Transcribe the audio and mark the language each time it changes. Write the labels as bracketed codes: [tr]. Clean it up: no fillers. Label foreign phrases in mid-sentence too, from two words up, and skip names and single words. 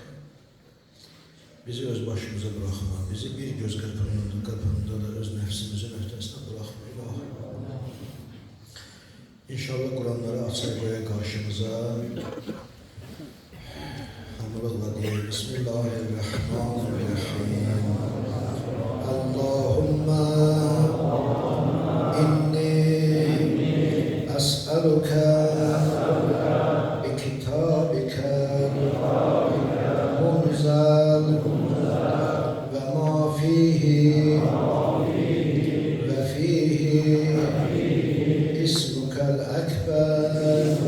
[az] Bizi öz başımıza bırakma. Bizi bir göz qırpınında da öz nəfsimizin öhdəsinə bırakma, İlahi. İnşallah Kur'anları açar qoya qarşımıza. Hamılıqla deyək. [ar] Bismillahirrahmanirrahim. اللهم إني أسألك وما فيه وفيه اسمك الأكبر